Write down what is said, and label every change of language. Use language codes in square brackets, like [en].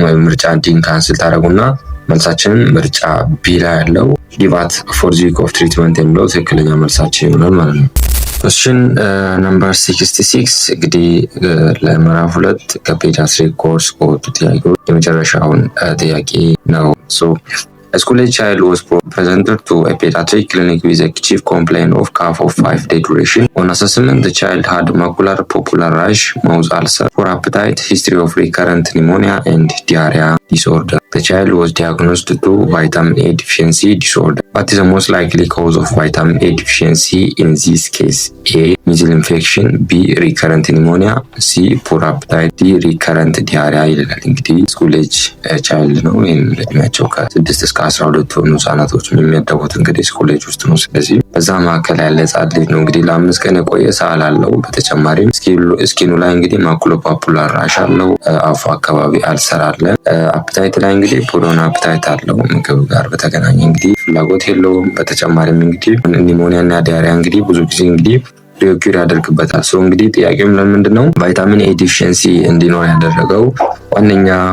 [am] ምርጫ ዲን ካንስል ታደርጉና መልሳችንን ምርጫ ቢ ላይ ያለው [en] ጊቭ አት 4 ዊክ ኦፍ ትሪትመንት [am] የሚለው ትክክለኛ መልሳችን ይሆናል ማለት ነው። [en] Question number 66 [am] እንግዲህ ለምዕራፍ 2 ከፔዲያትሪክ ኮርስ ከወጡ ጥያቄዎች የመጨረሻውን ጥያቄ ነው። [en] A school-age child was presented to a pediatric clinic with a chief complaint of cough of 5-day duration. On assessment, the child had macular popular rash, mouth ulcer, poor appetite, history of recurrent pneumonia, and diarrhea disorder. The child was diagnosed to vitamin A deficiency disorder. What is the most likely cause of vitamin A deficiency in this case? A. Measles infection. B. Recurrent pneumonia. C. Poor appetite. D. Recurrent diarrhea [am] ይላል። እንግዲህ ስኩል-ኤጅ ቻይልድ ነው። ይህም እድሜያቸው ከ6 እስከ 12 ሆኑ ህጻናቶች የሚመደቡት እንግዲህ ስኩል-ኤጅ ውስጥ ነው። ስለዚህ በዛ መካከል ያለ ህጻን ልጅ ነው። እንግዲህ ለ5 ቀን የቆየ ሳል አለው። በተጨማሪም ስኪኑ ላይ እንግዲህ ማኩሎፓፑላር ራሽ አለው። አፉ አካባቢ አልሰር አለ። አፕታይት ላይ እንግዲህ ፖሎን አፕታይት አለው። ምግብ ጋር በተገናኘ እንግዲህ ፍላጎት የለውም። በተጨማሪም እንግዲህ ኒሞኒያ እና ዲያሪያ እንግዲህ ብዙ ጊዜ እንግዲህ ሪኦኪር ያደርግበታል። እንግዲህ ጥያቄው ለምንድን ነው ቫይታሚን ኤ ዲፊሽንሲ እንዲኖር ያደረገው ዋነኛ